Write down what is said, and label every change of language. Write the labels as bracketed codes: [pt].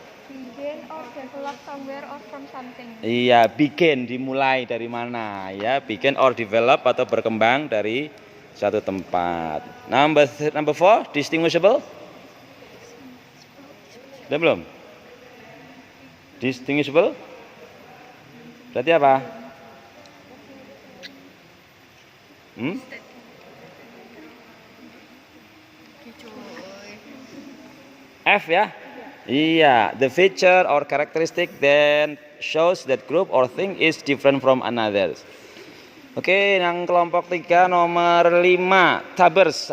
[en] Begin or develop somewhere or from something. [id] Iya, begin dimulai dari mana ya? [en] Begin or develop [id] atau berkembang dari satu tempat. [en] Number 4, distinguishable. [id] Sudah belum? Distinguishable. Berarti apa? F ya? [en] Iya, the feature or characteristic that shows that group or thing is different from another. [id] Oke, yang kelompok 3 nomor 5, tabers.